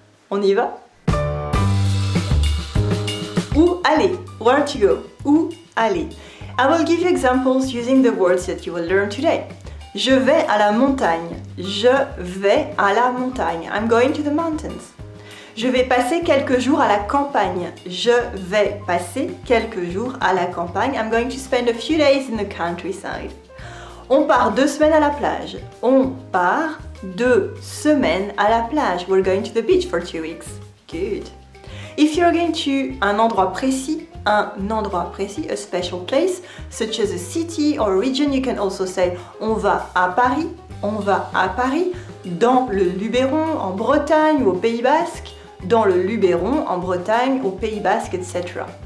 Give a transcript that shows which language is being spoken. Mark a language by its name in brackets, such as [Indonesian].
[French] On y va? Où aller? [English] Where to go? [French] Où aller? [English] I will give you examples using the words that you will learn today. [French] Je vais à la montagne. Je vais à la montagne. [English] I'm going to the mountains. [French] Je vais passer quelques jours à la campagne. Je vais passer quelques jours à la campagne. [English] I'm going to spend a few days in the countryside. [French] On part 2 semaines à la plage. On part 2 semaines à la plage. [English] We're going to the beach for 2 weeks. Good. If you're going to [French] un endroit précis, [English] a special place, such as a city or region, you can also say [French] on va à Paris, dans le Luberon, en Bretagne ou au Pays Basque, dans le Luberon, en Bretagne, au Pays Basque, etc.